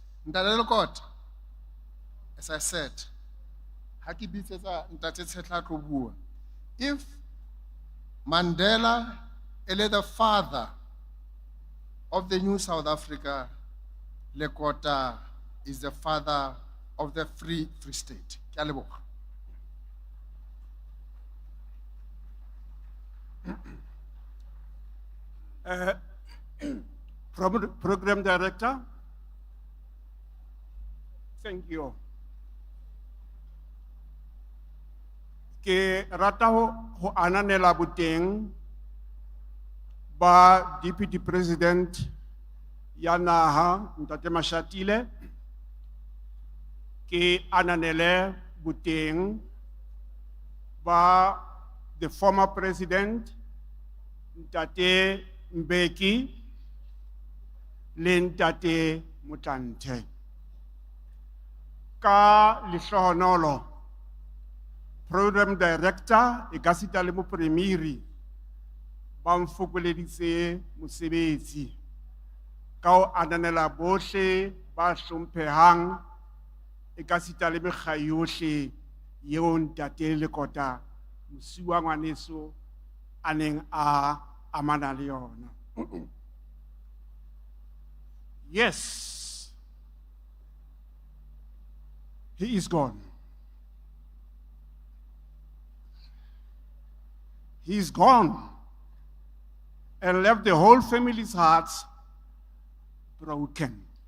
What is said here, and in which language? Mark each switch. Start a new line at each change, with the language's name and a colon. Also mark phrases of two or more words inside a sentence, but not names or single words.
English: Ntate Lekota, as I said, if Mandela is the father of the new South Africa, Lekota is the father of the Free State.
Southern Sotho: Ke a leboga.
English: Program Director, thank you.
Southern Sotho: Ke rata ho ananela boteng ba
English: Deputy President
Southern Sotho: ya naha Ntate Mashatile, ke ananele boteng ba
English: the former President
Southern Sotho: Ntate Mbeki le Ntate Mutante. Ka lehlohonolo
English: Program Director
Southern Sotho: e ka sita le mopremiri ba mfokoleditse mosebetsi ka o ananela bohle ba hlomphehang e ka sita le mekga yohle yeo Ntate Lekota Mosiuoa ngwaneso a neng a amana le yona.
English: Yes, he is gone. He's gone and left the whole family's hearts broken.